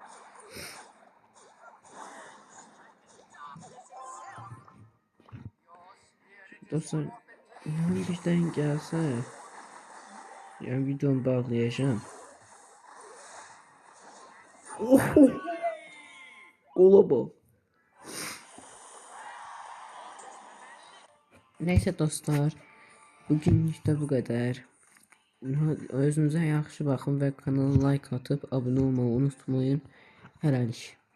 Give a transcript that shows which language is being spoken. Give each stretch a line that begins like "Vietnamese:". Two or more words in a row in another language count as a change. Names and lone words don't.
Turkish: Dostlar birden gelse ya videomu bağlayacağım. Oho. Gola bak. Neyse dostlar, bugün işte bu kadar.
Azerbaijani: Özünüze yaxşı baxın və kanala
Turkish: like atıp abone olmayı unutmayın.
Azerbaijani: Hələlik.